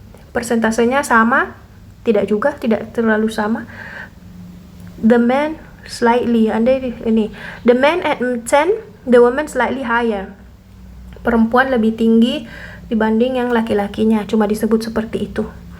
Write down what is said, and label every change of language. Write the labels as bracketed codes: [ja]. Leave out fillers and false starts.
[id] Persentasenya sama, tidak juga, tidak terlalu sama. [en] The men slightly, the men at 10, the women slightly higher. [id] Perempuan lebih tinggi dibanding yang laki-lakinya, cuma disebut seperti itu.